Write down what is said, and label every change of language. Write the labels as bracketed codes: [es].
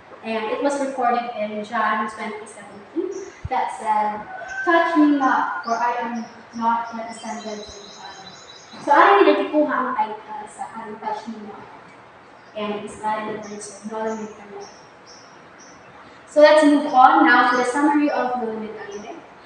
[en] And it was recorded in John 20:17 that said, "Touch me not, for I am not yet ascended to the Father." [ceb] So, ayon nila gikuha ang title sa touch me not. [en] And it's added the words of Noli Tangere. So let's move on now to the summary of Noli Tangere.